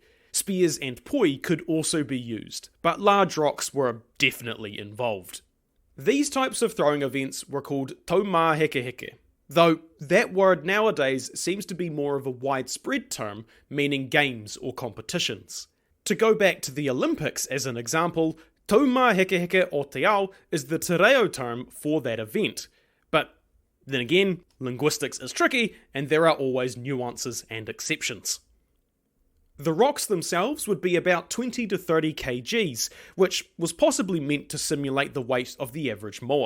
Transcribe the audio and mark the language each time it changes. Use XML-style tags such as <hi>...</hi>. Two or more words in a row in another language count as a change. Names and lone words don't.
<en>Spears and poi could also be used, but large rocks were definitely involved. These types of throwing events were called taumāhekeheke, though that word nowadays seems to be more of a widespread term, meaning games or competitions. To go back to the Olympics as an example,</en> <mi>taumāhekeheke o te ao</mi> <en>is the te reo term for that event, but then again, linguistics is tricky, and there are always nuances and exceptions. The rocks themselves would be about 20 to 30 kgs, which was possibly meant to simulate the weight of the average moa.</en>